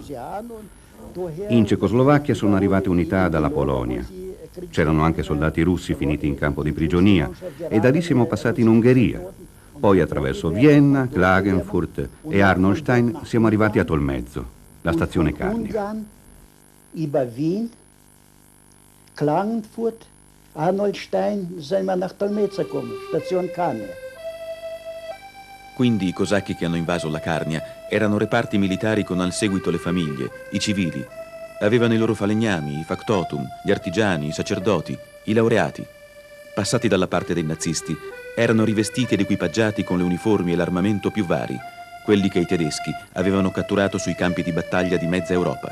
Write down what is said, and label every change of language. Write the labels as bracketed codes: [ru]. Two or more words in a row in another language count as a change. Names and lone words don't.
[it] In Cecoslovacchia sono arrivate unità dalla Polonia. C'erano anche soldati russi finiti in campo di prigionia e da lì siamo passati in Ungheria. Poi attraverso Vienna, Klagenfurt e Arnolstein siamo arrivati a Tolmezzo, la stazione Carnia. [de] Über Wien, Klagenfurt, Arnoldstein sind wir nach Tolmezzo gekommen, Station Carnia. [it] Quindi i cosacchi che hanno invaso la Carnia erano reparti militari con al seguito le famiglie, i civili. Avevano i loro falegnami, i factotum, gli artigiani, i sacerdoti, i laureati. Passati dalla parte dei nazisti, erano rivestiti ed equipaggiati con le uniformi e l'armamento più vari, quelli che i tedeschi avevano catturato sui campi di battaglia di mezza Europa.